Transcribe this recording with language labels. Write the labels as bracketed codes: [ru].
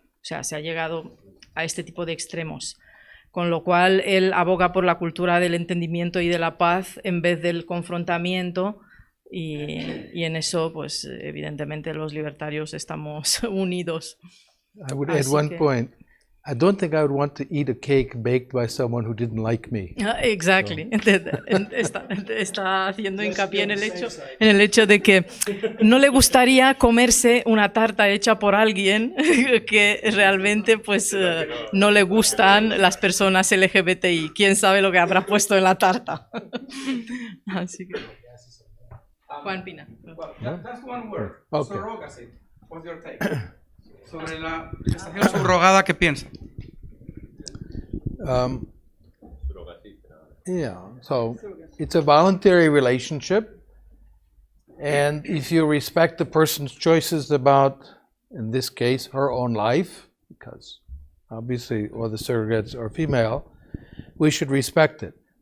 [es] O sea, se ha llegado a este tipo de extremos. Con lo cual, él aboga por la cultura del entendimiento y de la paz en vez del confrontamiento, y en eso, pues, evidentemente, los libertarios estamos unidos. [en] I would add one point. I don't think I would want to eat a cake baked by someone who didn't like me. Exactly. [es] Está haciendo hincapié en el hecho de que no le gustaría comerse una tarta hecha por alguien que realmente pues no le gustan las personas LGBTI. ¿Quién sabe lo que habrá puesto en la tarta? Así que... Juan Pina. [en] Well, that's one word. Okay. Surrogacy. What's your take? [es] Sobre la gestación subrogada, ¿qué piensa? [en] Yeah, so it's a voluntary relationship, and if you respect the person's choices about, in this case, her own life, because obviously all the surrogates are female, we should respect it.